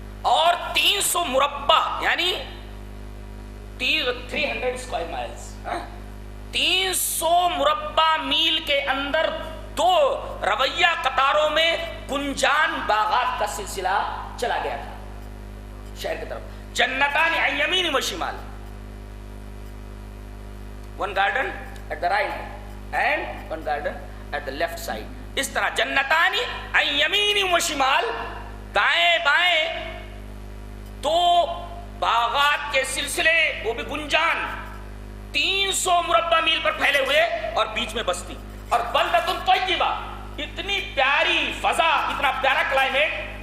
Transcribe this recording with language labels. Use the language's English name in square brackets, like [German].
[Urdu] اور 300 مربع یعنی 300 اسکوائر مائلز, 300 مربع میل کے اندر 2 رویہ قطاروں میں گنجان باغات کا سلسلہ چلا گیا تھا شہر کی طرف. [Arabic] جنتان عن یمین و شمال, [English] one garden at the right and one garden at the left side. [Urdu] اس طرح [Arabic] جنتان عن یمین و شمال, [Urdu] دائیں بائیں 2 باغات کے سلسلے, وہ بھی گنجان 300 مربع میل پر پھیلے ہوئے, اور بیچ میں بستی. اور بلدۃ طیبہ, اتنی پیاری فضا, اتنا پیارا کلائمیٹ.